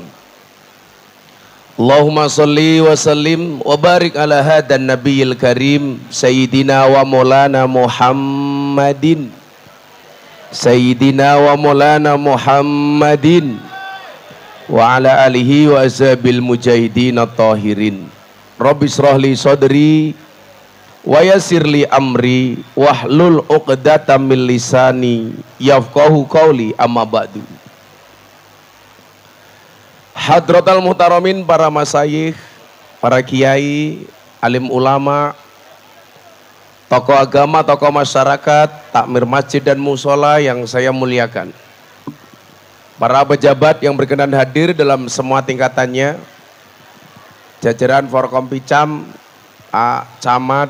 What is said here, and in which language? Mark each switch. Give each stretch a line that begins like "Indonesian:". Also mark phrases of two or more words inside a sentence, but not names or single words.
Arabic: اللهم صل وسلم وبارك على هذا النبي الكريم سيدنا ومولانا محمد سيدنا ومولانا محمد وعلى آله وأصحاب المجاهدين الطاهرين. رب اشرح لي صدري ويسر لي أمري واحلل عقدة من لساني يفقهوا قولي، أما بعد. حضرات المحترمين,
Indonesian: para masyayikh, para kiai, alim ulama, tokoh agama, tokoh masyarakat, takmir masjid dan musola yang saya muliakan, para pejabat yang berkenan hadir dalam semua tingkatannya, jajaran Forkompicam, Camat,